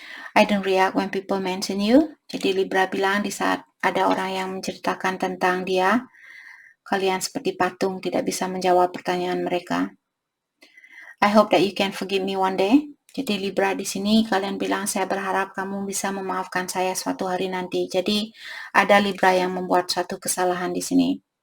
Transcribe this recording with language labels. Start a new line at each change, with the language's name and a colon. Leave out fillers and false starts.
English: I don't react when people mention you.
Indonesian: Jadi Libra bilang di saat ada orang yang menceritakan tentang dia, kalian seperti patung tidak bisa menjawab pertanyaan mereka.
English: I hope that you can forgive me one day.
Indonesian: Jadi Libra di sini kalian bilang saya berharap kamu bisa memaafkan saya suatu hari nanti. Jadi ada Libra yang membuat suatu kesalahan di sini.